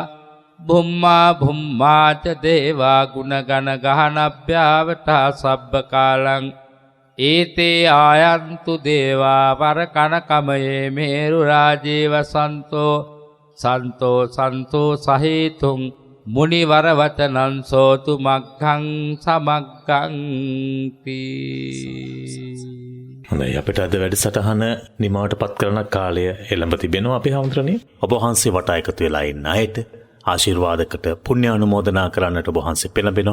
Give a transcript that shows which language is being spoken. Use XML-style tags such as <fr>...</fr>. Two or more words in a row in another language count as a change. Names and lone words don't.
<pi>බුම්මා බුම්මාච දේවා ගුණගණ ගහනභ්‍යාවටා සබ්බ කාලං ඒතේ ආයන්තු දේවා වර කනකමයේ මේරු රාජීව සන්තෝ සන්තෝ සන්තෝ සහේතුං මුනිවර වචනං සෝතු මග්ගං සමග්ගං තී.</pi> <si>හොඳයි, අපිට අද වැඩසටහන නිමවට පත් කරන කාලය එළඹ තිබෙනවා. අපි හඳුරන්නේ ඔබ වහන්සේ වටා එකතු වෙලා ඉන්න අයට ආශිර්වාදකට පුණ්‍ය අනුමෝදනා කරන්නට ඔබ වහන්සේ පෙළඹෙනවා.</si>